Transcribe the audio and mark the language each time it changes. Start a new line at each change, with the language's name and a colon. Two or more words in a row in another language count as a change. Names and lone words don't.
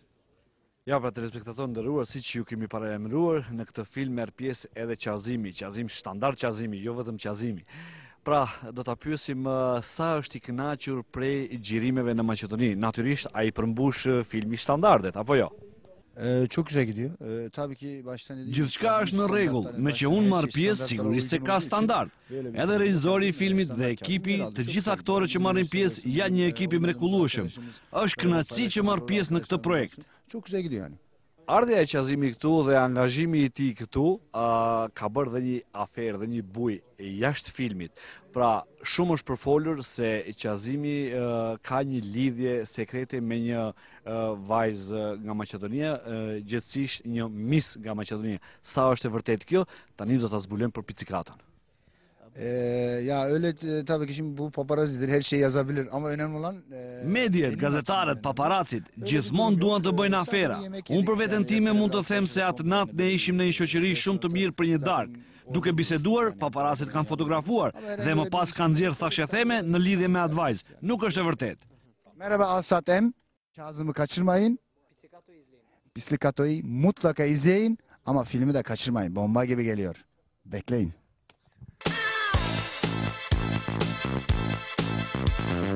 Albanian: Ja, pra telespektatorë nderuar, siç ju kemi paralajmëruar, në këtë film merr pjesë edhe Qazimi, Qazim standard Qazimi, jo vetëm Qazimi. Pra, do ta pyesim sa është i kënaqur prej xhirimeve në Maqedoni. Natyrisht ai përmbush filmi standardet, apo jo?
Turkish: Çok güzel gidiyor. Tabii ki baştan dediğim
Albanian: Gjithçka është në rregull, me që unë marr pjesë sigurisht se ka standard. Edhe regjizori i filmit dhe ekipi, të gjithë aktorët që marrin pjesë janë një ekip i mrekullueshëm. Është kënaqësi që marr pjesë në këtë projekt. Çok güzel gidiyor yani. Ardhja e Qazimi këtu dhe angazhimi i tij këtu ka bërë dhe një aferë dhe një bujë jashtë filmit. Pra, shumë është përfolur se Qazimi ka një lidhje sekrete me një vajzë nga Maqedonia, gjithsesi një mis nga Maqedonia. Sa është e vërtetë kjo, tani do ta zbulojmë për Pizzicaton.
Turkish: Ya öyle tabii ki şimdi bu paparazidir, her şey yazabilir ama önemli olan
Albanian: Mediat, gazetarët, paparacit, gjithmonë duan të bëjnë afera. Unë për veten time mund të them se atë natë ne ishim në një shoqëri shumë të mirë për një darkë. Duke biseduar, paparacit kanë fotografuar dhe më pas kanë nxjerrë thashetheme në lidhje me atë vajzë. Nuk është e vërtetë.
Turkish: Merhaba Alsat M. Kazım'ı kaçırmayın. Pislikato'yu mutlaka izleyin ama filmi de kaçırmayın. Bomba gibi geliyor. Bekleyin.